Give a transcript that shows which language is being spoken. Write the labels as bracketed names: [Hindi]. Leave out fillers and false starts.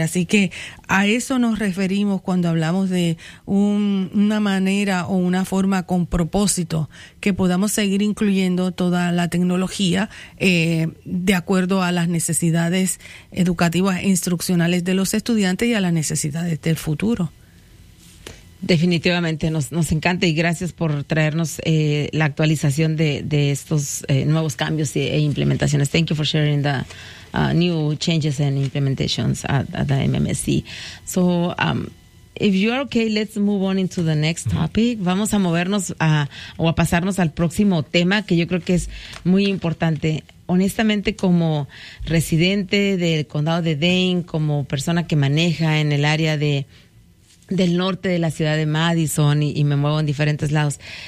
[Spanish] Así que a eso nos referimos cuando hablamos de una manera o una forma con propósito que podamos seguir incluyendo toda la tecnología de acuerdo a las necesidades educativas e instruccionales de los estudiantes y a las necesidades del futuro. Definitivamente nos encanta y gracias por traernos la actualización de estos nuevos cambios e implementaciones. [English] Thank you for sharing the new changes and implementations at the MMSC. So, if you are okay, let's move on into the next topic. [Spanish] Vamos a movernos a pasarnos al próximo tema que yo creo que es muy importante. Honestamente, como residente del condado de Dane, como persona que maneja en el área del norte de la ciudad de Madison y me muevo en diferentes lados,